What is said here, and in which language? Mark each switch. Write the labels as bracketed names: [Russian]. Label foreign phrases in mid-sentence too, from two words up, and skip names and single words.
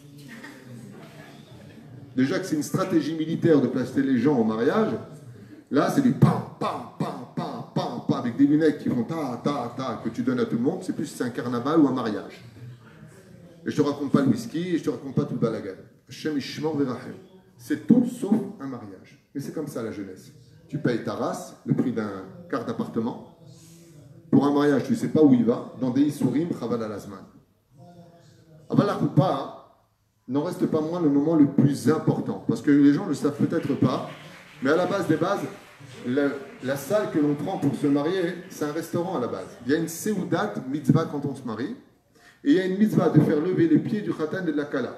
[French] Déjà que c'est une stratégie militaire de placer les gens au mariage, là c'est du pam, pam, pam, pam, pam, pam, avec des lunettes qui font ta, ta, ta, que tu donnes à tout le monde, c'est plus si c'est un carnaval ou un mariage. Et je te raconte pas le whisky, et je te raconte pas tout le balagan. [Hebrew] השם ישמור וירחם. [French] C'est tout sauf un mariage. Mais c'est comme ça la jeunesse. Tu payes ta race, le prix d'un quart d'appartement. Pour un mariage, tu ne sais pas où il va. Dans des [Hebrew] ייסורים, חבל על הזמן. [French] Aval la Koupa n'en reste pas moins le moment le plus important. Parce que les gens ne le savent peut-être pas. Mais à la base des bases, la salle que l'on prend pour se marier, c'est un restaurant à la base. Il y a une [Hebrew] סעודת מצוה [French] quand on se marie. Et il y a une mitzvah de faire lever les pieds du Khatan et de la Kala.